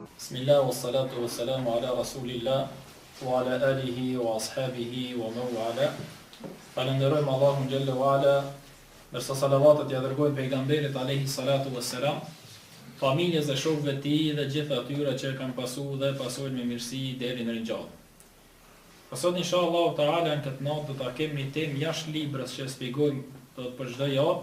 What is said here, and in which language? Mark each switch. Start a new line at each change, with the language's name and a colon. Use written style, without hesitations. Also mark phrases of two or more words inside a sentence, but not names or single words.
Arabic: بسم الله والصلاة والسلام على رسول الله وعلى آله وأصحابه ومن والاه.
Albanian: Falenderojmë Allahun
Arabic: جل وعلا,
Albanian: nërsa salavatet ja dërgojnë pejgamberit
Arabic: عليه الصلاة والسلام,
Albanian: familjes dhe shokëve të tij dhe gjithë atyre që kanë pasur dhe pasojnë me mirësi deri në ringjallje. Sot
Arabic: إن شاء الله تعالى
Albanian: në këtë natë do ta kemi një temë jashtë librës që shpjegojmë për çdo javë.